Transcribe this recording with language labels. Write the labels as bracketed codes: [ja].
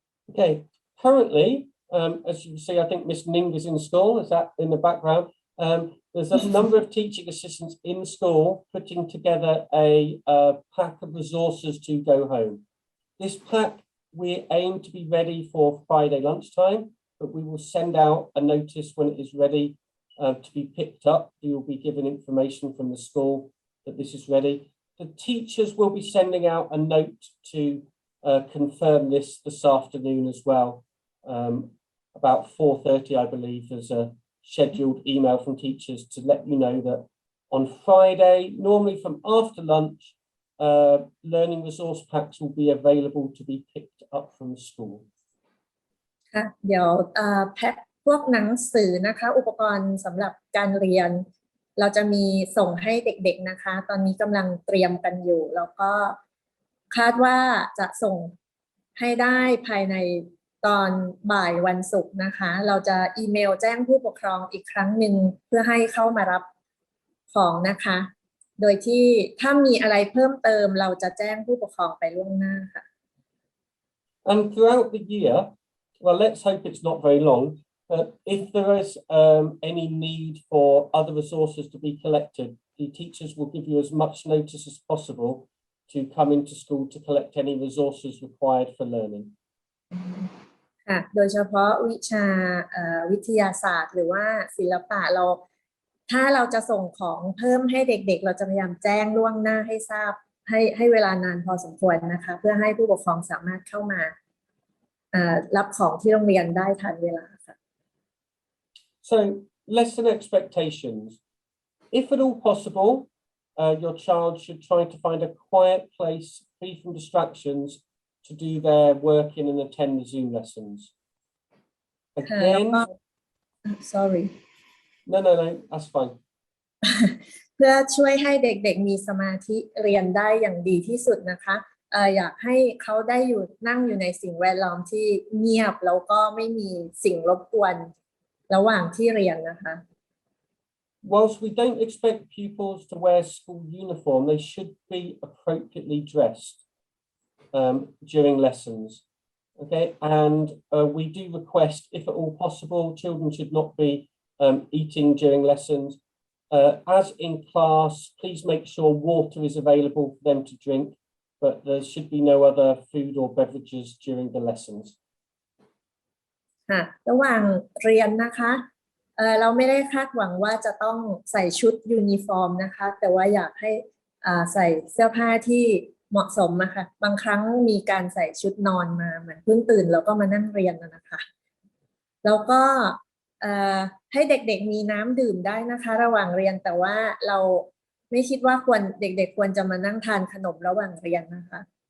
[en] Okay, currently, as you can see, I think Miss Ning is in school. Is that in the background? There's a number of teaching assistants in school putting together a pack of resources to go home. This pack, we aim to be ready for Friday lunchtime, but we will send out a notice when it is ready to be picked up. You will be given information from the school that this is ready. The teachers will be sending out a note to confirm this afternoon as well. About 4:30, I believe, there's a scheduled email from teachers to let you know that on Friday, normally from after lunch, learning resource packs will be available to be picked up from the school. [th] ค่ะเดี๋ยวแพ็คพวกหนังสือนะคะอุปกรณ์สำหรับการเรียนเราจะมีส่งให้เด็กๆนะคะตอนนี้กำลังเตรียมกันอยู่แล้วก็คาดว่าจะส่งให้ได้ภายในตอนบ่ายวันศุกร์นะคะเราจะอีเมลแจ้งผู้ปกครองอีกครั้งหนึ่งเพื่อให้เข้ามารับของนะคะโดยที่ถ้ามีอะไรเพิ่มเติมเราจะแจ้งผู้ปกครองไปล่วงหน้าค่ะ [en] And throughout the year, well, let's hope it's not very long, but if there is any need for other resources to be collected, the teachers will give you as much notice as possible to come into school to collect any resources required for learning. [th] ค่ะโดยเฉพาะวิชาวิทยาศาสตร์หรือว่าศิลปะถ้าเราจะส่งของเพิ่มให้เด็กๆเราจะพยายามแจ้งล่วงหน้าให้ทราบให้เวลานานพอสมควรนะคะเพื่อให้ผู้ปกครองสามารถเข้ามารับของที่โรงเรียนได้ทันเวลาค่ะ [en] So lesson expectations. If at all possible, your child should try to find a quiet place free from distractions to do their work in and attend the Zoom lessons. Again, sorry. No, that's fine. [th] เพื่อช่วยให้เด็กๆมีสมาธิเรียนได้อย่างดีที่สุดนะคะอยากให้เขาได้นั่งอยู่ในสิ่งแวดล้อมที่เงียบแล้วก็ไม่มีสิ่งรบกวนระหว่างที่เรียนนะคะ [en] Whilst we don't expect pupils to wear school uniform, they should be appropriately dressed during lessons. Okay, and we do request, if at all possible, children should not be eating during lessons. As in class, please make sure water is available for them to drink, but there should be no other food or beverages during the lessons. [th] ค่ะระหว่างเรียนนะคะเราไม่ได้คาดหวังว่าจะต้องใส่ชุดยูนิฟอร์มนะคะแต่ว่าอยากให้ใส่เสื้อผ้าที่เหมาะสมนะคะบางครั้งมีการใส่ชุดนอนมาเหมือนเพิ่งตื่นแล้วก็มานั่งเรียนนะคะแล้วก็ให้เด็กๆมีน้ำดื่มได้นะคะระหว่างเรียนแต่ว่าเราไม่คิดว่าเด็กๆควรจะมานั่งทานขนมระหว่างเรียนนะคะ